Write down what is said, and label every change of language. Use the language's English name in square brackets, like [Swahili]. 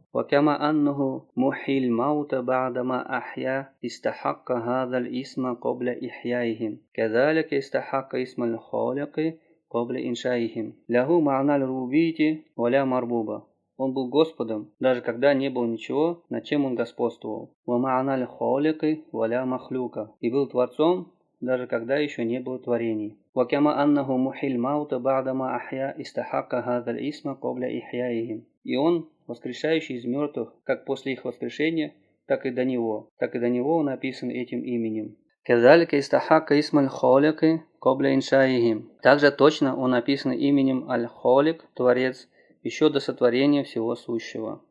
[Arabic] وكما أنه محيي الموت بعدما أحيا استحق هذا الاسم قبل إحيائهم كذلك استحق اسم الخالق قبل إنشائهم له معنى الربوبية ولا مربوبة. [Russian] Он был Господом, даже когда не было ничего, над чем он господствовал. [Arabic] ومعنى الخالق ولا مخلوق. [Russian] И был Творцом, даже когда еще не было творений. [Arabic] وكما أنه محيي الموت بعدما أحيا استحق هذا الاسم قبل إحيائهم. [Russian] И он воскрешающий из мертвых, как после их воскрешения, так и до него он описан этим именем. [Arabic] Казалика истахака исмаль холики кобля иншаихим. [Russian] Также точно он описан именем аль-холик, Творец, еще до сотворения всего сущего.